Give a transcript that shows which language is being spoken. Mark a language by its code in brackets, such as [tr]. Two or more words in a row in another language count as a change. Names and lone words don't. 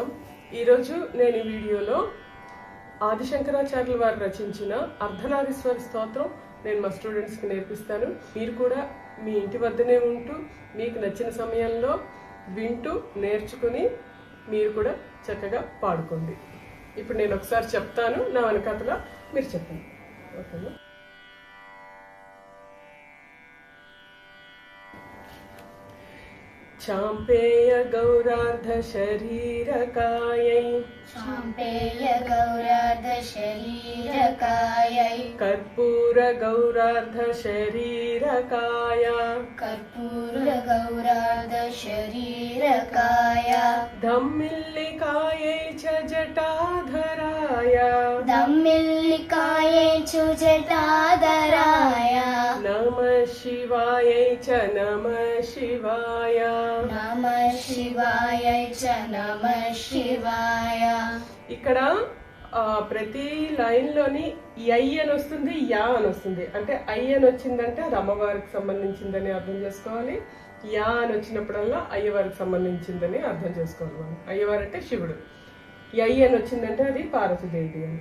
[te] ఈరోజు నేను ఈ వీడియోలో ఆదిశంకరాచార్యుల వారు రచించిన అర్ధనారీశ్వర స్తోత్రం నేను మా స్టూడెంట్స్కి నేర్పిస్తాను. మీరు కూడా మీ ఇంటి వద్దనే ఉంటూ మీకు నచ్చిన సమయంలో వింటూ నేర్చుకుని మీరు కూడా చక్కగా పాడుకోండి. ఇప్పుడు నేను ఒకసారి చెప్తాను, నా వెనకాతల మీరు చెప్పండి. ఓకేనా? [sa] चाम्पेय गौरार्ध शरीरकायै चाम्पेय गौरार्ध शरीरकायै कर्पूर गौरार्ध शरीरकाय कर्पूर गौरार्ध शरीरकाय धम्मिल्लिकायै च जटाधराय धम्मिल्लिकायै च जटाधराय नमः शिवायै च नमः शिवाय नमः शिवायै च नमः शिवाय. [te] ఇక్కడ ప్రతి లైన్ లోని ఐ అని వస్తుంది, యా అని వస్తుంది. అంటే ఐ అని వచ్చిందంటే అది అమ్మవారికి సంబంధించిందని అర్థం చేసుకోవాలి. యా అని వచ్చినప్పుడల్లా అయ్యవారికి సంబంధించిందని అర్థం చేసుకోవాలి. మనం అయ్యవారు అంటే శివుడు, ఐ అని వచ్చిందంటే అది పార్వతీదేవి అని.